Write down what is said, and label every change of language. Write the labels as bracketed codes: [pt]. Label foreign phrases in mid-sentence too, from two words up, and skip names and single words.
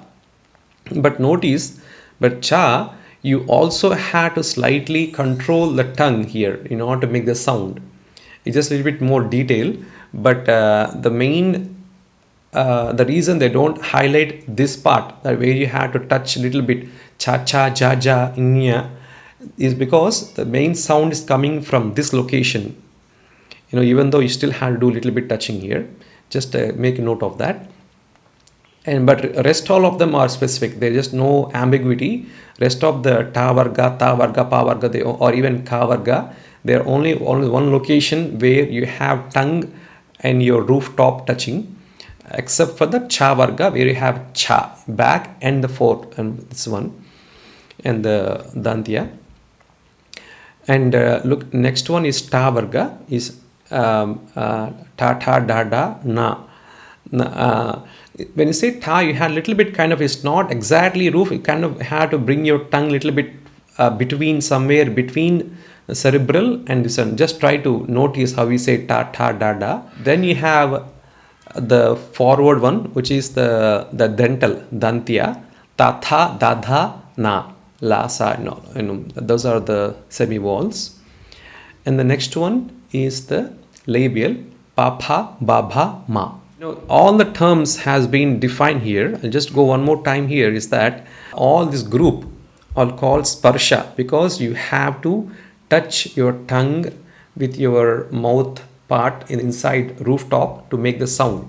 [en] But notice, Cha, you also had to slightly control the tongue here in order to make the sound. It's just a little bit more detail, but the main the reason they don't highlight this part, where you have to touch a little bit [sa] cha cha ja ja inya, [en] is because the main sound is coming from this location. Even though you still have to do a little bit touching here, just make a note of that. And but rest all of them are specific. There is just no ambiguity. Rest of the [sa] ta varga, pa varga, [en] or even [sa] ka varga, [en] there are only one location where you have tongue and your rooftop touching, except for the [sa] cha varga [en] where you have cha back and the fourth, and this one, and the dantya. And look, next one is [sa] ta varga, [en] is [sa] ta da da na. [en] When you say ta, you have a little bit kind of, it's not exactly roof, you kind of have to bring your tongue a little bit between, somewhere between the cerebral and this one. Just try to notice how we say [sa] ta da da. [en] Then you have the forward one, which is the dental dantya, [sa] ta tha da dha na la sa no. [en] Those are the semi-vowels. And the next one is the labial, [sa] pa pha ba bha ma. [en] All the terms has been defined here. I'll just go one more time here, is that all this group are called sparsha, because you have to touch your tongue with your mouth part inside rooftop to make the sound.